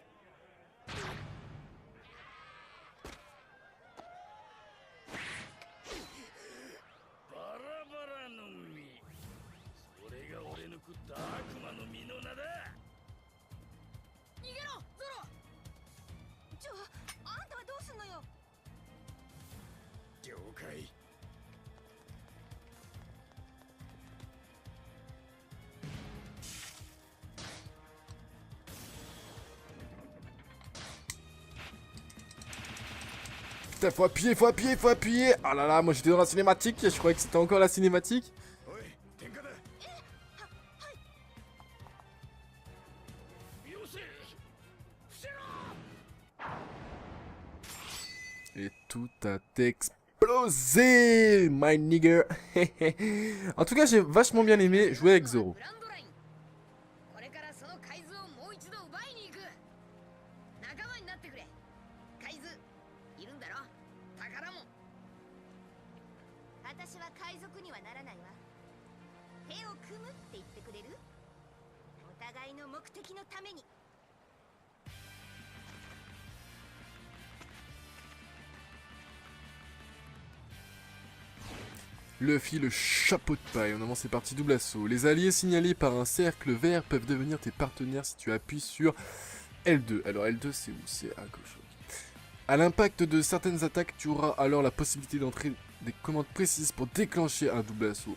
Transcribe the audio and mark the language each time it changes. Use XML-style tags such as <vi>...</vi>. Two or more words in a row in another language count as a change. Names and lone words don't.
<ja>バラバラの実それが俺の食った悪魔の実の名だ逃げろゾロ。あんたはどうすんのよ。了解</ja> <fr>Putain, faut appuyer, faut appuyer, faut appuyer. Ah là là, moi j'étais dans la cinématique, je croyais que c'était encore la cinématique.</fr> <ja>おい天下だよせ伏せろ</ja> <fr>Et tout a explosé,</fr> <en>my nigger.</en> <fr>En tout cas, j'ai vachement bien aimé jouer avec Zoro.</fr> <ja>グランドライン。これからその海図をもう一度奪いに行く。仲間になってくれ。海図いるんだろ。宝も。私は海賊にはならないわ。手を組むって言ってくれる？お互いの目的のために。</ja> <fr>Luffy, le chapeau de paille. On avance, c'est parti, double assaut. Les alliés signalés par un cercle vert peuvent devenir tes partenaires si tu appuies sur L2. Alors L2, c'est où? C'est à gauche. À l'impact de certaines attaques, tu auras alors la possibilité d'entrer des commandes précises pour déclencher un double assaut.</fr>